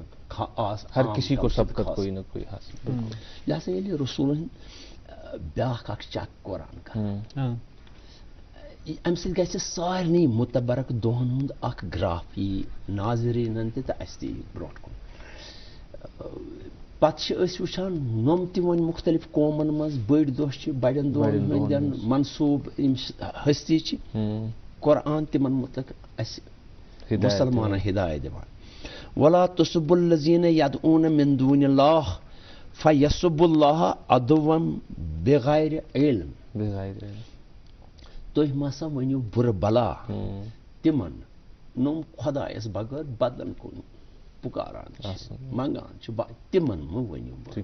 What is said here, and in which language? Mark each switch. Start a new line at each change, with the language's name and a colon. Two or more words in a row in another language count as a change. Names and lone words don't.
Kashmiri: لہٰذا ییٚلہِ رسوٗلن بیٛاکھ اکھ چک قرآن کران اَمہِ سۭتۍ گژھِ سارنٕے مُتبرک دۄہن ہُنٛد اکھ گراف یی ناظریٖنن تہِ تہٕ اَسہِ تہِ یی برونٛٹھ کُن پتہٕ چھِ أسۍ وٕچھان نۄم تہِ وۄنۍ مُختٔلِف قومن منٛز بٔڑۍ دۄہ چھِ بڑٮ۪ن دۄہن ہٕنٛدٮ۪ن منصوٗبہٕ یِم ہستی چھِ قرآن تِمن مُتعلق اَسہِ مُسلمانن ہدایت دِوان
Arabic: ولا تسبوا الذین یدعون من دون اللہ فیسبوا اللہ عدوا بغیر علم
Kashmiri: تُہۍ ما سا ؤنِو بُرٕ بلا تِمن نۄم خۄدایس بغٲر بدلن کُن پُکاران چھِ منگان چھِ تِمن مہٕ ؤنِو